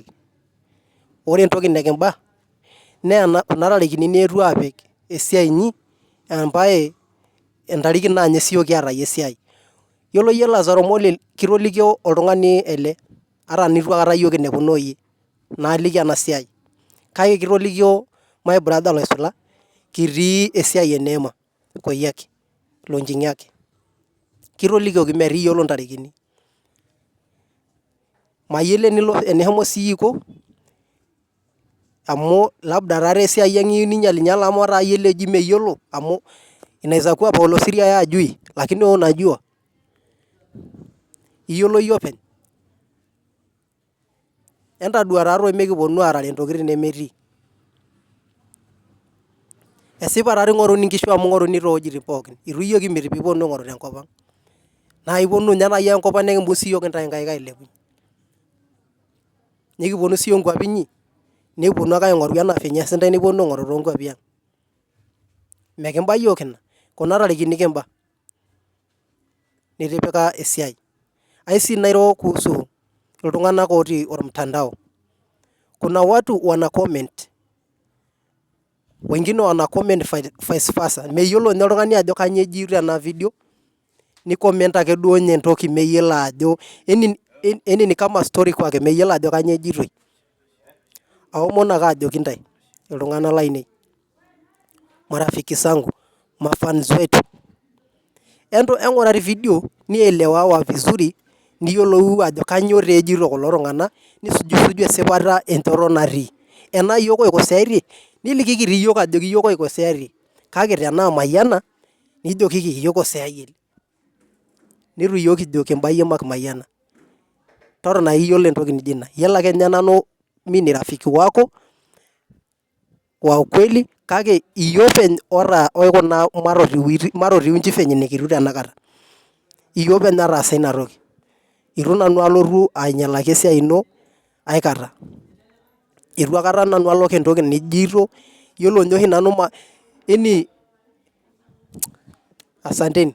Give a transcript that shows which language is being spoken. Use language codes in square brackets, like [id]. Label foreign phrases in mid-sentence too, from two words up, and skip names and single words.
[mas] Ore entoki nekimba naa kuna tarikini nietuo aapik esiai inyi embae entariki naa ninye siyiok kiata iyie esiai. Yiolo iyie Lazaro Molel kitolikio oltung'ani ele ata nitu aikata iyiok kinepuno iyie naaliki ena siai. Kake kitolikio my brother Loisula kitii esiai e Neema Koyiaki Lonjing'aki. Kitolikioki metayiolo intarikini. Mayiolo eneshomo CEO amu labda taata esiai ang' iyieu ninyal amu taa iyiolo eji meyiolo amu [sw] inaweza kuwa Paul Siria yeye hajui lakini wewe unajua. [mas] Iyiolo iyie openy. Entadua taatoi mekiponu aarare intokitin nemetii. Esipa taatoi ing'oruni inkishu amu ing'oruni toowuejitin pookin. Itu iyiok kimit piiponu aing'oru tenkop ang'. Naa iponu ninye naaji enkop ang' nekimbung siiyiok intae inkaik ailepunye. Nekiponu siiyiok inkuapi inyi nekiponu ake aing'oru enaa venye ees intae neponu aing'oru toonkuapi ang'. Mekimba iyiok ina, kuna tarikini kimba nitipika esiai. Ai sii nairo kuhusu iltung'anak otii ormtandao. [sw] Kuna watu wana comment, wengine wana comment [en] vice versa. [mas] Meyiolo ninye oltung'ani ajo kanyoo ejoito ena video ni comment ake duo ninye entoki meyiolo ajo [sw] yani ni kama story kwake [mas] meyiolo ajo kanyoo ejitoi. Aomon ake ajoki intae iltung'anak lainei, [sw] marafiki zangu, mafans wetu, [mas] eng'urari video [sw] nielewawa vizuri [mas] niyiolou ajo kanyoo taa ejito kulo tung'anak nisujusuju esipata enchoto natii. Enaa iyiok oikoseaitie nilikiki tii iyiok ajoki iyiok oikoseaitie. Kake tenaa Mayana nijokiki iyiok oseayie. Nitu iyiok kijo kimba iyie Mayana. Totona ake iyiolo entoki nijo ina. Yiolo ake ninye nanu [sw] mi ni rafiki wako wa ukweli [mas] kake iyie openy oikuna marotiu inji venye nekitiu tenakata. Iyie openy nataasa ina toki. Itu nanu alotu ainyalaki esiai ino aikata. Itu aikata nanu alok entoki nijito, yiolo ninye oshi nanu [sw] yani asanteni.